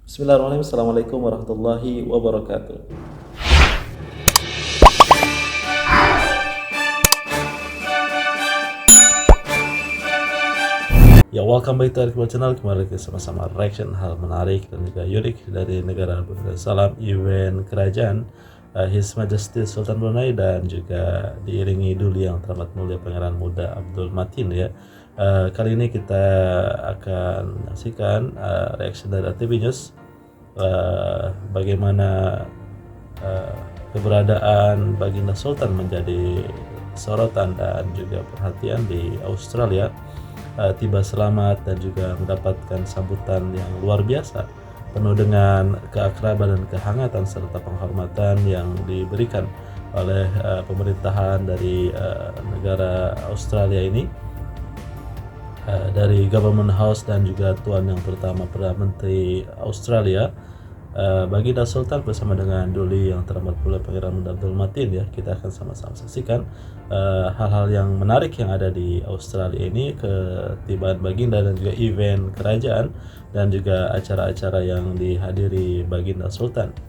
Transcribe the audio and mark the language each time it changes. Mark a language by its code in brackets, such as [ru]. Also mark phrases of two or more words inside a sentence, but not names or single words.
[ar] بسم الله الرحمن الرحيم. السلام عليكم ورحمة الله وبركاته. [id] Ya, [en] welcome back to our channel. [id] Kembali ke sama-sama reaction hal menarik dan juga unik dari negara Darussalam, event kerajaan [en] His Majesty [id] Sultan Brunei, dan juga diiringi Duli Yang Teramat Mulia Pangeran Muda Abdul Matin ya. Kali ini kita akan menyaksikan reaction dari TV News, bagaimana keberadaan Baginda Sultan menjadi sorotan dan juga perhatian di Australia. Tiba selamat dan juga mendapatkan sambutan yang luar biasa, penuh dengan keakraban dan kehangatan serta penghormatan yang diberikan oleh pemerintahan dari negara Australia ini, dari Government House dan juga Tuan Yang Pertama Perdana Menteri Australia, Baginda Sultan bersama dengan Duli Yang Teramat Mulia Pangeran Muda Abdul Matin ya. Kita akan sama-sama saksikan hal-hal yang menarik yang ada di Australia ini, ketibaan Baginda dan juga event kerajaan dan juga acara-acara yang dihadiri Baginda Sultan.